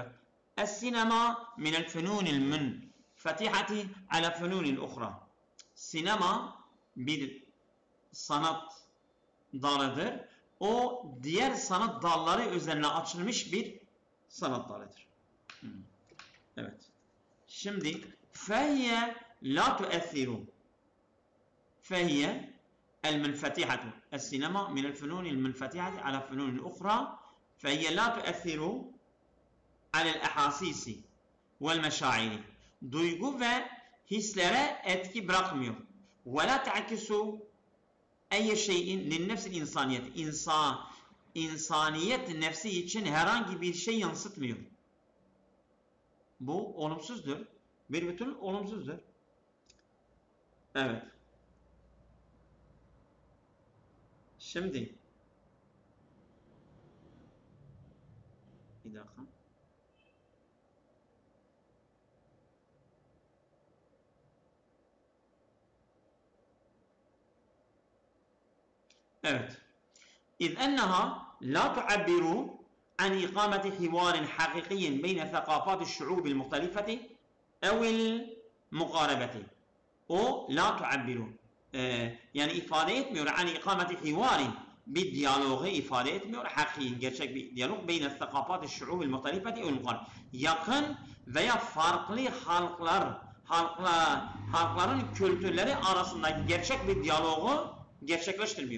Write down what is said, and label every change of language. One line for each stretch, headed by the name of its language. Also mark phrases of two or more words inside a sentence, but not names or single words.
Arabic: السينما من الفنون المنفتحة على الفنون الأخرى.
Turkish: Sinema bir sanat dalıdır. O diğer sanat dalları üzerine açılmış bir sanat dalıdır. Evet. Şimdi
Arabic: فهي لا تؤثر فهي المنفتحة السينما من الفنون المنفتحة على الفنون الأخرى فهي لا تؤثر على الأحاسيس والمشاعر
Turkish: duygu ve hislere etki bırakmıyor.
Arabic: ولا تعكس أي شيء للنفس الإنسانية
Turkish: insaniyet nefsi için herhangi bir şey yansıtmıyor. Bu olumsuzdur. Bir bütün olumsuzdur. Evet. Şimdi bir dakika. Evet.
Arabic: إذ أنها لا تعبر عن إقامة حوار حقيقي بين ثقافات الشعوب المختلفة أو المقاربة.
Turkish: O
Arabic: لا تعبر.
Turkish: Yani ifade etmiyor.
Arabic: Yani إقامة حوار.
Turkish: Bir diyaloğu ifade etmiyor. Hakiki, gerçek bir diyalog.
Arabic: بين ثقافات الشعوب المختلفة والمقاربة.
Turkish: Yakın veya farklı halkların kültürleri arasındaki gerçek bir diyaloğu gerçekleştirmiyor.